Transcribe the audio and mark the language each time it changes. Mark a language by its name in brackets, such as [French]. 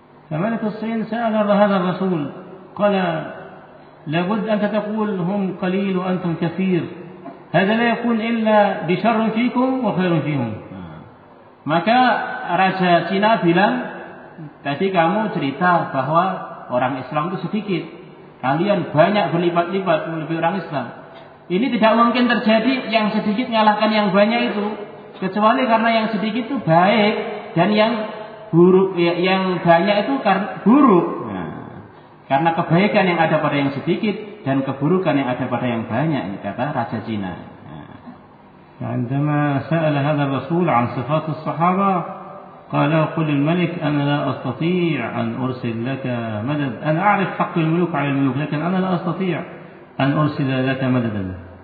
[Arabic] فملك الصين سأل هذا الرسول قال لابد أن تقول هم قليل وأنتم كثير هذا لا يكون إلا بشر فيكم وخير فيهم. [Indonesian] Maka raja Cina bilang, tadi kamu cerita bahwa orang Islam itu sedikit, kalian banyak berlipat-lipat lebih orang Islam. Ini tidak mungkin terjadi yang sedikit mengalahkan yang banyak itu, kecuali karena yang sedikit itu baik dan yang buruk, yang banyak itu buruk. Karena kebaikan yang ada pada yang sedikit dan keburukan yang ada pada yang banyak, kata Raja Cina. [Arabic] عندما سأل هذا الرسول عن صفات الصحابة قال قل الملك أنا لا أستطيع أن أرسل لك مدد. أنا أعرف حق الملوك على الملوك لكن أنا لا أستطيع أن أرسل لك مددا.